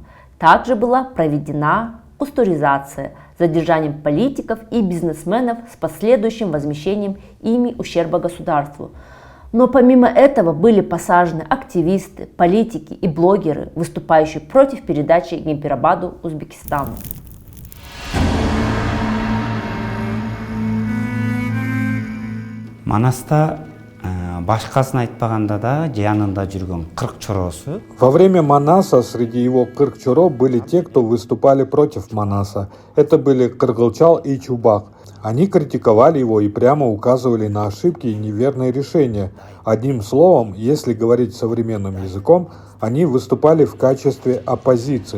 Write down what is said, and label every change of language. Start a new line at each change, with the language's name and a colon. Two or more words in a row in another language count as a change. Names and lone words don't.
Russian: Также была проведена кустуризация с задержанием политиков и бизнесменов с последующим возмещением ими ущерба государству. Но помимо этого были посажены активисты, политики и блогеры, выступающие против передачи Гемпирабаду Узбекистану.
Kyrgyz: Манаста башкасын айтпаганда да жанында жүргөн 40 чороосу.
Russian: Во время Манаса среди его 40 чоро были те, кто выступали против Манаса. Это были Кыргылчал и Чубак. Они критиковали его и прямо указывали на ошибки и неверные решения. Одним словом, если говорить современным языком, они выступали в качестве оппозиции.